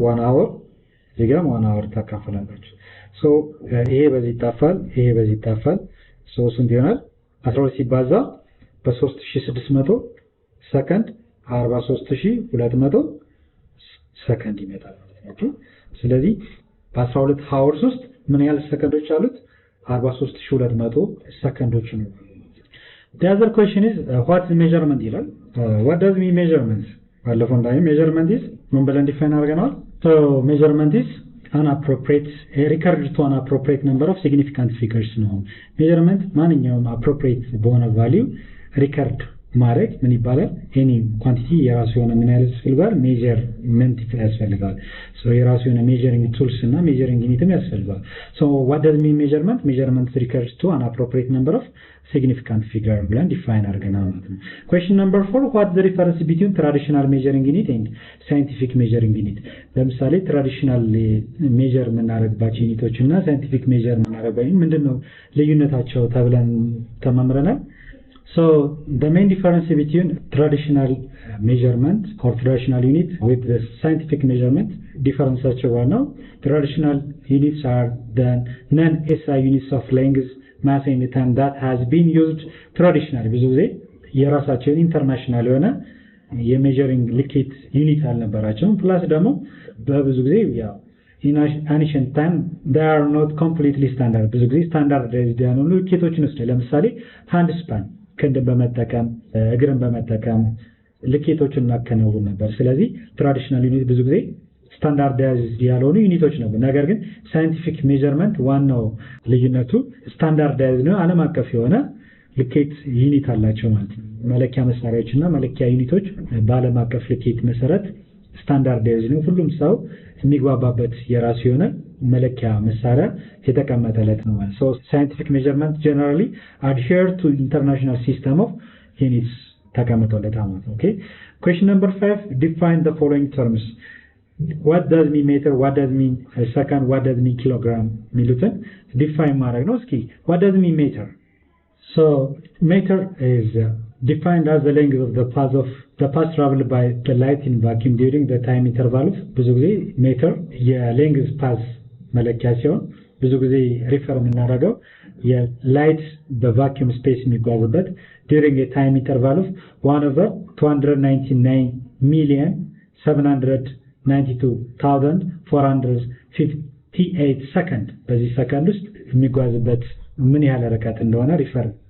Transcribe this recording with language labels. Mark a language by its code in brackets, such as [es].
[am] 1 hour እዚጋም 1 hour ታካፈላላችሁ። ሶ ይሄ በዚህ ይጣፋል፣ ይሄ በዚህ ይጣፋል። ሶ ስንት ይሆናል? 12 ሲባዛ በ3600 ሰከንድ 43200 ሰከንድ ይመጣል። ኦኬ ስለዚህ በ12 hours ውስጥ ምን ያህል ሰከንዶች አሉት? [en] 43200 ሰከንዶች ነው። The other question is what is measurement [am] ይላል። [en] What does mean measurement? [am] ባለፈው እንዳየን measurement is ምን ብለን ዲፋይን አድርገናል? [en] So measurement is an appropriate record to an appropriate number of significant figures ነው። measurement [am] ማንኛውም appropriate በሆነ value record ማድረግ ምን ይባላል? any quantity የራሱ የሆነ ምን ያህል ያስፈልጋል? [en] measurement ያስፈልጋል። so [am] የራሱ የሆነ [en] measuring tools እና measuring unitም ያስፈልጋል። so what does mean measurement? measurement refers to an appropriate number of significant figure [am] ብለን ዲፋይን አድርገናል ማለት ነው። [en] question number 4, what's the difference between traditional measuring unit and scientific measuring unit? [am] ለምሳሌ ትራዲሽናል ሜጀር የምናደርግባቸው ዩኒቶች እና ሳይንቲፊክ ሜጀር የምናደርግባቸው ምንድነው ልዩነታቸው ተብለን ተማምረናል። [en] So the main difference between traditional measurement or traditional unit with the scientific measurement differentiaቸው ነው. Traditional units are the non-SI units of length, mass and time that has been used traditionally. [am] ብዙ ጊዜ የራሳቸው ኢንተርናሽናል የሆነ የሜጀሪንግ ሊኬት ዩኒት አልነበራቸውም። ፕላስ ደግሞ በብዙ ጊዜ ያው [en] in ancient time they are not completely standard. [am] ብዙ ጊዜ ስታንዳርዳይዝድ ያልሆኑ ሊኬቶችን ወስደ ለምሳሌ ሃንድ ስፓን ክንድ በመጠቀም እግርን በመጠቀም ልኬቶችን እናከናውን ነበር። ስለዚህ ትራዲሽናል ዩኒት ብዙ ጊዜ ስታንዳርዳይዝድ ያልሆኑ ዩኒቶች ነበር። ነገር ግን ሳይንቲፊክ ሜዠርመንት ዋናው ልዩነቱ ስታንዳርዳይዝድ ነው፣ ዓለም አቀፍ የሆነ ልኬት ዩኒት አላቸው ማለት ነው። መለኪያ መሳሪያዎች እና መለኪያ ዩኒቶች በዓለም አቀፍ ልኬት መሰረት ስታንዳርዳይዝድ ነው። ሁሉም ሰው የሚግባባበት የራሱ የሆነ መለኪያ መሳሪያ የተቀመጠለት ነው ማለት ነው። ሳይንቲፊክ ሜዠርመንት ጀነራሊ [en] adhere to international system of units [am] ተቀምጦለታል ማለት ነው። ኦኬ [en] question number 5 define the following terms. What does mean meter, what does mean second, what does mean kilogram [am] ሚሉትን ዲፋይን ማድረግ ነው። እስኪ [en] what does mean meter? So meter is defined as the length of the path traveled by the light in vacuum during the time interval. [am] ብዙ ጊዜ ሜትር የሌንግዝ ፓስ መለኪያ ሲሆን ብዙ ጊዜ ሪፈር የምናደርገው የላይት በቫኪዩም ስፔስ የሚጓዙበት [en] during a time interval of [am] 1/299,792,458 ሰከንድ በዚህ ሰከንድ ውስጥ የሚጓዝበት ምን ያህል ርቀት እንደሆነ ሪፈር